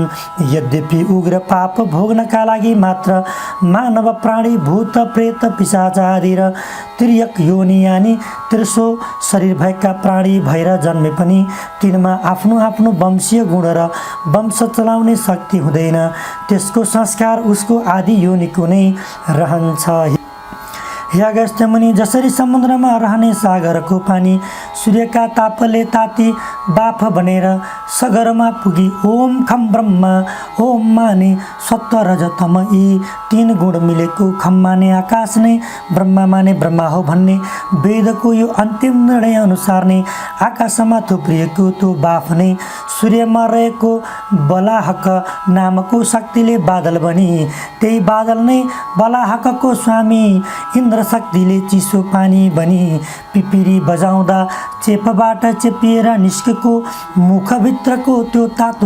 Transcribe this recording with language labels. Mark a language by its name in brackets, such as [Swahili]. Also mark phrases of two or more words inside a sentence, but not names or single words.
[Nepali] यद्यपि उग्र पाप भोग्नका लागि मात्र मानव प्राणी भूत प्रेत पिशाच आदि र त्रियक योनि यानी त्रिसो शरीर भएका प्राणी भएर जन्मे पनि तिनमा आफ्नो आफ्नो वंशीय गुण र वंश चलाउने शक्ति हुँदैन। त्यसको संस्कार उसको आदि योनिको नै रहन्छ। हे अगस्त्य मुनि, जसरी समुद्रमा रहने सागरको पानी सूर्यका तापले ताती बाफ बनेर सगरमा पुगी [Sanskrit] ओम खम ब्रह्मा [Nepali] ओम माने सत्व रज तम यी तीन गुण मिलेको खम माने आकाश नै ब्रह्मा माने ब्रह्मा हो भन्ने वेदको यो अन्तिम निर्णय अनुसार नै आकाशमा थुप्रिएको त्यो बाफ नै सूर्यमा रहेको बलाहक नामको शक्तिले बादल बनी त्यही बादल नै बलाहकको स्वामी इन्द्र शक्तिले चिसो पानी बनी पिपिरी बजाउँदा चेपबाट चेपिएर निस्केको मुखभित्रको त्यो तातो